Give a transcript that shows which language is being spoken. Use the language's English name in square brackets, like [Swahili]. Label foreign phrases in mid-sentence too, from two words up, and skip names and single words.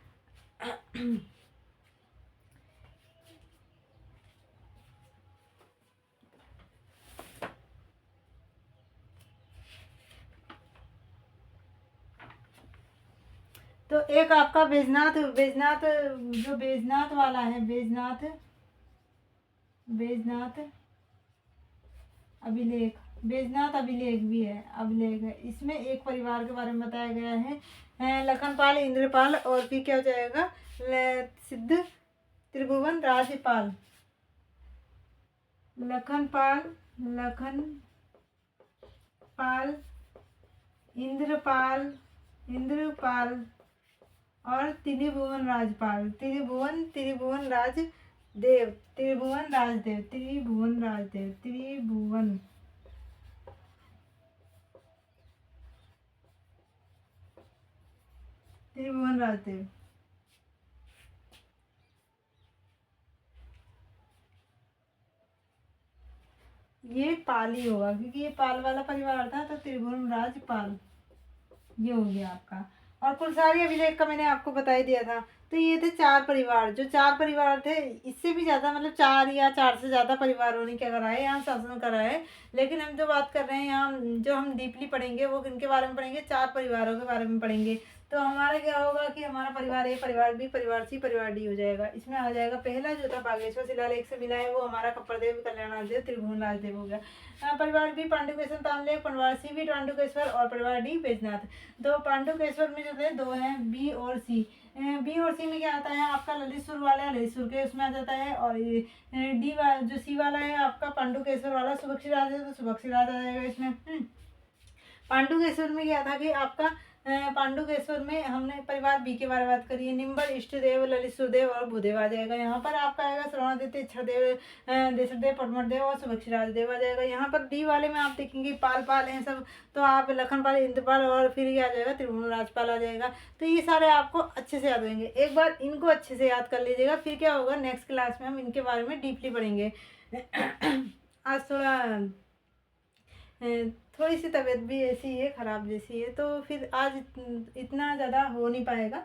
[Hindi] तो एक आपका बैजनाथ, बैजनाथ जो बैजनाथ वाला है, बैजनाथ, बैजनाथ अभिलेख, बैजनाथ अभिलेख भी है, अभिलेख है। इसमें एक परिवार के बारे में बताया गया है, लखनपाल, इंद्रपाल, और फिर क्या हो जाएगा, सिद्ध त्रिभुवन राजपाल। लखनपाल, लखनपाल, इंद्रपाल, इंद्रपाल, और त्रिभुवन राजपाल, त्रिभुवन, त्रिभुवन राजदेव, त्रिभुवन राजदेव, त्रिभुवन राजदेव, त्रिभुवन, त्रिभुवन राजदेव। ये पाल ही होगा क्योंकि ये पाल वाला परिवार था, तो त्रिभुवन राजपाल ये हो गया आपका। और कुलसारी अभिलेख का मैंने आपको बता ही दिया था। तो ये थे 4 परिवार, जो 4 परिवार थे, इससे भी ज़्यादा मतलब 4 या 4 से ज़्यादा परिवारों ने क्या करा है, यहाँ शासन करा है। लेकिन हम जो बात कर रहे हैं यहाँ, जो हम डीपली पढ़ेंगे वो किनके बारे में पढ़ेंगे, 4 परिवारों के बारे में पढ़ेंगे। तो हमारा क्या होगा कि हमारा परिवार ए, परिवार बी, परिवार सी, परिवार डी हो जाएगा। इसमें आ जाएगा पहला जो था बागेश्वर शिलालेख से मिला है, वो हमारा कप्पड़देव, कल्याणादेव, त्रिभुवन राजदेव हो गया। परिवार बी पांडुकेश्वर ताम्रलेख, परिवार सी भी पांडुकेश्वर, और परिवार डी बैजनाथ। दो पांडुकेश्वर में जो थे 2 हैं, बी और सी। बी और सी में क्या आता है आपका, ललितसुर वाला है, ललितसुर के उसमें आ जाता है। और डी वाला जो सी वाला है आपका पांडुकेश्वर वाला, सुबक्षी राज है, तो सुबक्षी राज आ जाएगा इसमें। पांडुकेश्वर में क्या था कि आपका, पांडुकेश्वर में हमने परिवार बी के बारे में बात करी है, निम्बर, इष्टदेव, ललितसुरदेव और भूदेव आ जाएगा। यहाँ पर आपका आएगा श्रवणादित्य, इच्छादेव, देशदेव, पटमरदेव और सुबक्षीराज देव आ जाएगा। यहाँ पर डी वाले में आप देखेंगे पाल पाल हैं सब, तो आप लखनपाल, इंद्रपाल, और फिर ये आ जाएगा त्रिभुवन राजपाल आ जाएगा। तो ये सारे आपको अच्छे से याद होंगे। एक बार इनको अच्छे से याद कर लीजिएगा, फिर क्या होगा [English] next class [Hindi] में हम इनके बारे में डीपली पढ़ेंगे। आज थोड़ा थोड़ी सी तबीयत भी ऐसी है, ख़राब जैसी है, तो फिर आज इतना ज़्यादा हो नहीं पाएगा।